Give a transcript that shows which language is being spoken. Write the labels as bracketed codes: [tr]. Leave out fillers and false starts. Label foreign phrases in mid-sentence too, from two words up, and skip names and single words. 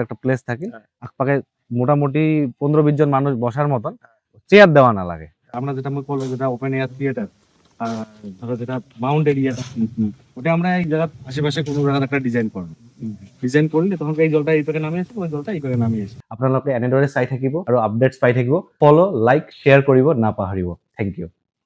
[bn] একটা প্লেস থাকে আশপাশে মোটামুটি 15-20 জন মানুষ বসার মতন চেয়ার দেওয়া না লাগে আমরা যেটা বলবো যেটা [en] open air theater [bn] ধরো যেটা মাউন্ট এরিয়াটা ওটা আমরা এই জায়গা আশেপাশে কোনো জায়গার একটা ডিজাইন করলে তখন এই জলটা এই পাকে নামি আসে ওই জলটা এই পাকে নামি আসে [as] আপোনালোকে এনেদৰে চাই থাকিব আৰু আপডেটস পাই থাকিব [en] follow like share [as] কৰিব নাপাহৰিব [en] thank you